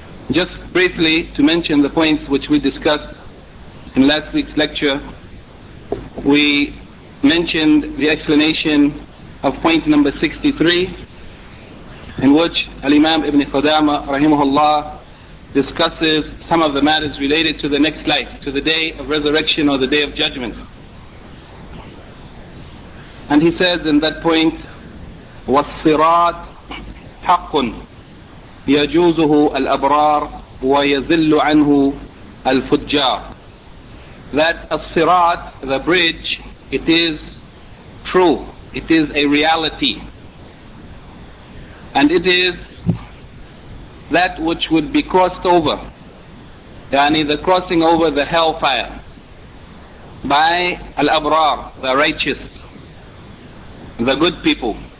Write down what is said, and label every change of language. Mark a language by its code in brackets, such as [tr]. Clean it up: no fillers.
[en] Just briefly to mention the points which we discussed in last week's lecture, we mentioned the explanation of point number 63, in which Al-Imam ibn Qudama rahimahullah discusses some of the matters related to the next life, to the day of resurrection or the day of judgment. [ar] And he says in that point, والصراط حق يجوزه الأبرار ويزل عنه الفجار. [en] That الصراط, the bridge, it is true, it is a reality, and it is that which would be crossed over, yani the crossing over the hellfire, by al-abrar, the righteous, the good people.